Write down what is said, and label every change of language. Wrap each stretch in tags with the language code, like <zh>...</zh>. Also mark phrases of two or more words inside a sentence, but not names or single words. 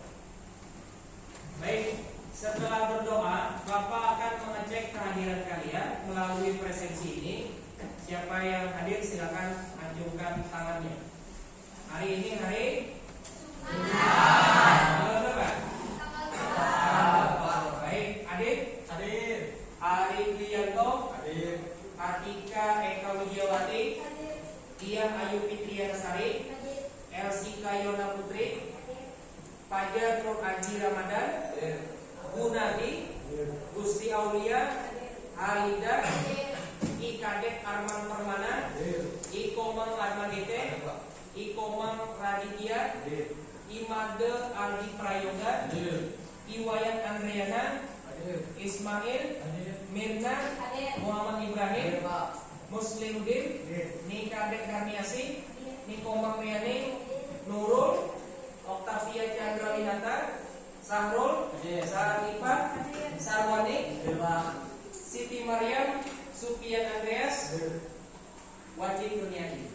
<id>Baik, setelah berdoa, Bapak akan mengecek kehadiran kalian melalui presensi ini. Siapa yang hadir silakan ajukan tangannya. Hari ini hari tanggal berapa? Baik, Adit? Hadir. Ari Wiyanto, Hadir. Atika Eka Widiawati, Tian Ayu Fitriansari, Elsika Yona Putri, Fajar Nur Aji Ramadan, Gunadi, Gusti Aulia, Halida, I Kadek Arman Permana, I Komang Armagete, I Komang Raditya, I Made Aldi Prayoga, I Wayan Andriana, Ismail, Mirna, Muhammad Ibrahim, Muslimuddin, Ni Kadek Karniasi, Ni Komang Riani, Nurul, Oktavia Chandra Winata, Sahrul, Saralipa, Sarwani, Siti Maryam, Supian Andreas, Wajib Duniadi.</id>